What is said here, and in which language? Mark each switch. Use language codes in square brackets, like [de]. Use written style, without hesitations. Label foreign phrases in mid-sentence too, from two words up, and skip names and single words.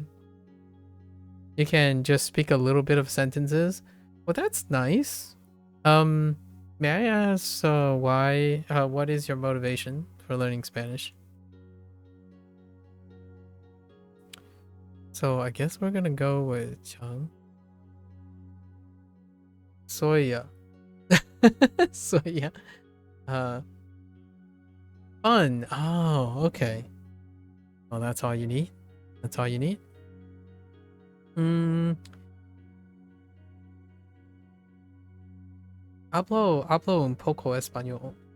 [en] You can just speak a little bit of sentences. Well, that's nice. May I ask what is your motivation for learning Spanish? So I guess we're gonna go with Chang. Soya. Soya. Fun. Oh, okay. Well, that's all you need? That's all you need? [es] Hablo un poco español.